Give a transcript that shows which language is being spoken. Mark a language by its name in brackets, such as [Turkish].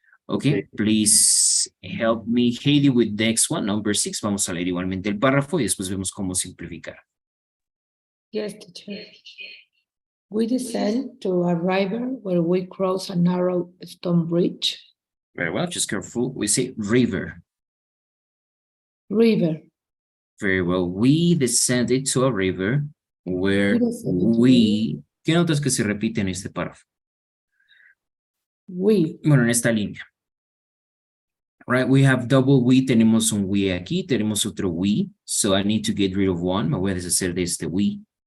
[English] Okay, please help me, Heidi, with the next one, number 6. [Spanish] Vamos a leer igualmente el párrafo y después vemos cómo simplificar. [English] Yes, teacher. We descend to a river where we cross a narrow stone bridge. Very well, just careful. We say river. River. Very well. We descended to a river where We descended to we... [Spanish] ¿Qué notas que se repite en este párrafo? [English] We. [Spanish] Bueno, en esta línea. [English] Right, we have double we, [Spanish] tenemos un we aquí, tenemos otro we, [English] so I need to get rid of one. [Spanish] Me voy a deshacer de este we.